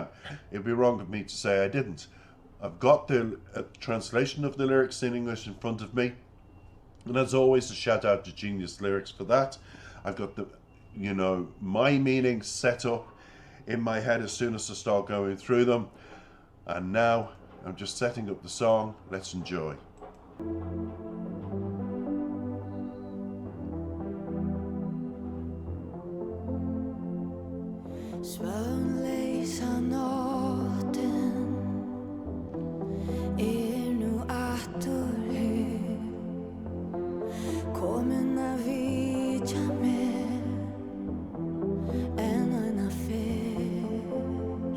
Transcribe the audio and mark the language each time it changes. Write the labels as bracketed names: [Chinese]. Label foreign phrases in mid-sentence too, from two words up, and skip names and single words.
[English] It'd be wrong of me to say I didn't. I've got the translation of the lyrics in English in front of me, and as always, a shout out to Genius Lyrics for that. I've got the, my meaning set up in my head as soon as I start going through them. And now I'm just setting up the song. Let's enjoy. [Icelandic] Svönleysa nóttin nú aftur hér, komin að vitja mér enn eina ferð.